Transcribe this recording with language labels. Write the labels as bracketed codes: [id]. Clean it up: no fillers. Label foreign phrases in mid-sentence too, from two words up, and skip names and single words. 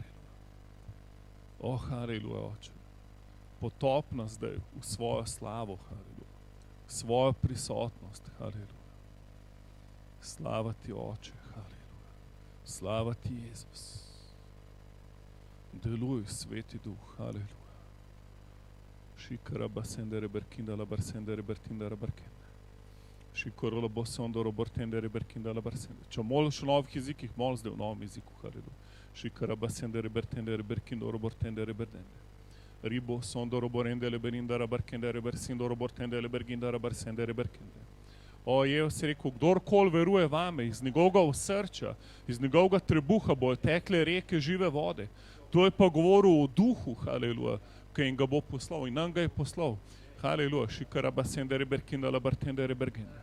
[sl] O, halleluja, Oče. Potop nas zdaj v svojo slavo, halleluja. Svojo prisotnost, halleluja. Slava ti, Oče, halleluja. Slava ti, Jezus. Deluj, Sveti Duh, halleluja. Šikara basendere berkinda la barsendere bertinda la barkenda. Šikara la bosondo robortendere berkinda la barsenda. Če moliš v novih jezikih, mol zdaj v novem jeziku, halleluja. Šikara basendere bertendere berkindo robortendere berdende. Ribo sondo roborendele berinda rabarkendere bersindo robortendele berginda rabarsendere berkende. O, Jezus je rekel, kdorkoli veruje vame, iz njegovega osrča, iz njegovega trebuha bojo tekle reke žive vode. To je pa govoril o duhu, halleluja, ki jim ga bo poslal in nam ga je poslal. Halleluja, šikara basendere berkinda labartendere bergende.